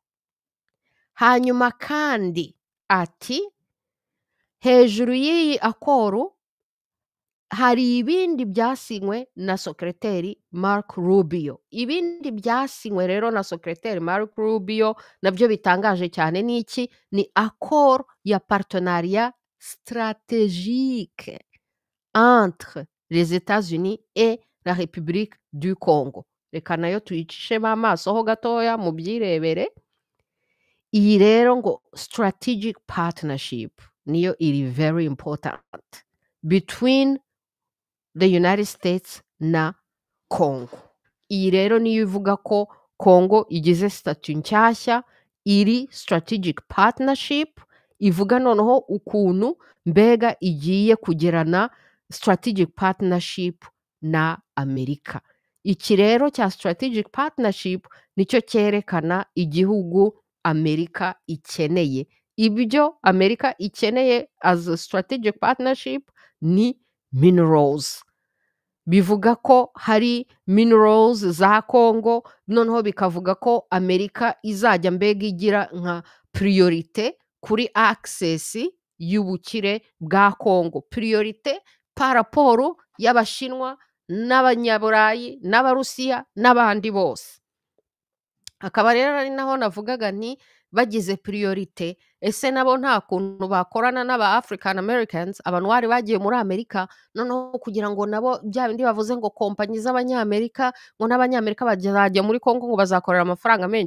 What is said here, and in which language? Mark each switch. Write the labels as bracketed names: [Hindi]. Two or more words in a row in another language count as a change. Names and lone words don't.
[Kinyarwanda] Hanyuma kandi ati hejuru y'iyi akoru hari ibindi byasinywe na sekreteri Mark Rubio. Ibindi byasinywe rero na sekreteri Mark Rubio nabyo bitangaje cyane n'iki, ni accord ya [French] partenariat stratégique entre les États-Unis et la République du Congo. [Kinyarwanda] Reka nayo tuyicishemo amaso ho gatoya mu byirebere. Iyi rero ngo [English] strategic partnership [Kinyarwanda] niyo iri [English] very important between the United States [Kinyarwanda] na Congo. Iyi rero niyo ivuga ko Congo igize statut nshyashya, iri [English] strategic partnership, [Kinyarwanda] ivuga noneho ukuntu mbega igiye kugirana [English] strategic partnership [Kinyarwanda] na Amerika. Iki rero cya [English] strategic partnership [Kinyarwanda] nicyo cyerekana igihugu Amerika ikeneye. Ibyo Amerika ikeneye [English] as a strategic partnership [Kinyarwanda] ni minerals. Bivuga ko hari minerals za Congo, noneho bikavuga ko Amerika izajya mbega igira nka priorite kuri access y'ubukire bwa Congo. [French] Priorite par rapport [Kinyarwanda] y'Abashinwa n'Abanyaburayi n'Abarusiya n'abandi bose. Akaba rero ari naho navugaga nti bagize priorite, ese nabo nta kuntu bakorana n'aba [English] African Americans, [Kinyarwanda] abantu bari bagiye muri Amerika, noneho kugira ngo nabo bya bindi bavuze ngo kompanyi z'Abanyamerika ngo n'Abanyamerika bazajya muri Congo ngo bazakorera amafaranga menshi.